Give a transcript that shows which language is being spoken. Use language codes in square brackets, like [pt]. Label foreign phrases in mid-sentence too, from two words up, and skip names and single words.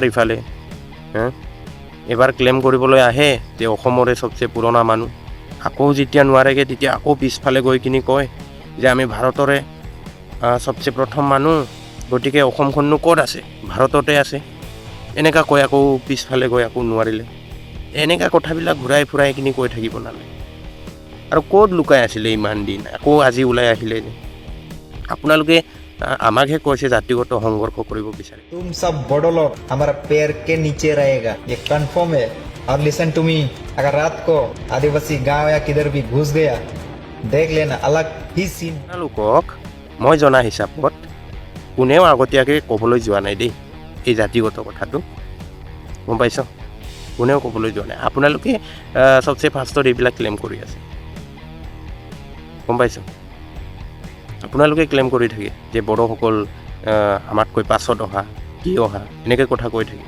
[as] এবাৰ ক্লেইম কৰিবলৈ আহে যে অসমৰে চবচে পুৰণা মানুহ আকৌ যেতিয়া নোৱাৰেগৈ তেতিয়া আকৌ পিছফালে গৈ কিনি কয় যে আমি ভাৰতৰে চবচে প্ৰথম মানুহ গতিকে অসমখননো ক'ত আছে ভাৰততে আছে এনেকুৱা কয় আকৌ পিছফালে গৈ আকৌ নোৱাৰিলে এনেকুৱা কথাবিলাক ঘূৰাই ফুৰাই কিনি কৈ থাকিব নালাগে আৰু ক'ত লুকাই আছিলে ইমান দিন, আকৌ আজি ওলাই আহিলে যে। আপোনালোকে আমাকহে কৈছে জাতিগত সংঘৰ্ষ কৰিব বিচাৰে। [hi] तुम सब बड़ो लोग हमारा पैर के नीचे रहेगा, ये कंफर्म है। और [en] listen to me, [hi] अगर रात को आदिवासी गांव या किधर भी घुस गया, देख लेना अलग ही सीन। [as] আপোনালোকক মই জনা হিচাপত কোনেও আগতীয়াকৈ ক'বলৈ যোৱা নাই দেই এই জাতিগত কথাটো, গম পাইছ? কোনেও ক'বলৈ যোৱা নাই। আপোনালোকে চবচে ফাৰ্ষ্টত এইবিলাক ক্লেইম কৰি আছে, গম পাইছ? আপোনালোকে ক্লেইম কৰি থাকে যে বড়োসকল আমাতকৈ পাছত অহা, কি অহা, এনেকৈ কথা কৈ থাকে।